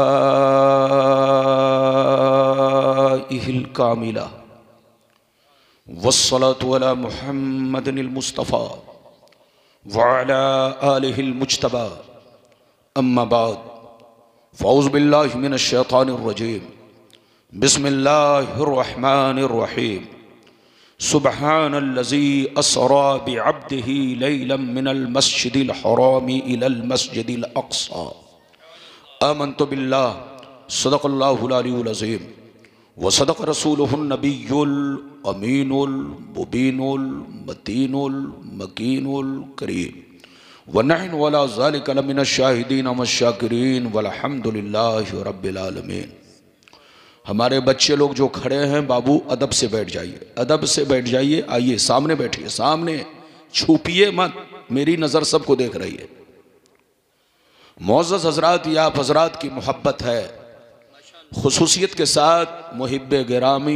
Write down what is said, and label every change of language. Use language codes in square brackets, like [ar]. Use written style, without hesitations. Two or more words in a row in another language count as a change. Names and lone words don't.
[ar] كاملة والصلاة على محمد المصطفى وعلى آله المجتبى أما بعد فأعوذ بالله من الشيطان الرجيم بسم الله الرحمن الرحيم. سبحان الذي أسرى بعبده ليلا من المسجد الحرام إلى المسجد الأقصى. آمنت بالله صدق الله العلي العظيم وصدق رسوله النبي الأمين المبين المتين المكين الكريم ونحن على ذلك لمن الشاهدين والشاكرين والحمد لله رب العالمين. [ur] ہمارے بچے لوگ جو کھڑے ہیں، بابو ادب سے بیٹھ جائیے، ادب سے بیٹھ جائیے. آئیے سامنے بیٹھیے، سامنے چھپیے مت، میری نظر سب کو دیکھ رہی ہے. معزز حضرات، یا آپ حضرات کی محبت ہے، خصوصیت کے ساتھ محب گرامی